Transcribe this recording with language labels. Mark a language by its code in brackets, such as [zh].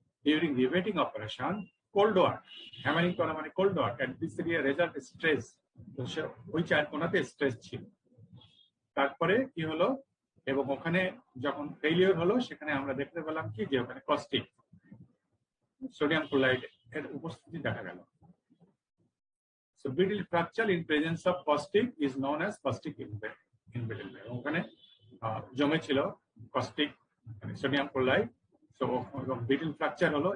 [en] during riveting operation cold work, hammering করা মানে cold work, and this result stress, [bn] ওই চার কোণাতে স্ট্রেস ছিল। তারপরে কি হলো, এবং ওখানে যখন ফেলিওর হলো সেখানে আমরা দেখতে পেলাম কি যে ওখানে কস্টিক সোডিয়াম ক্লোরাইড এর উপস্থিতি দেখা গেল। [en] So brittle fracture in presence of caustic is known as caustic embrittlement. [bn] ওখানে জমে ছিল caustic sodium chloride, so brittle fracture হলো।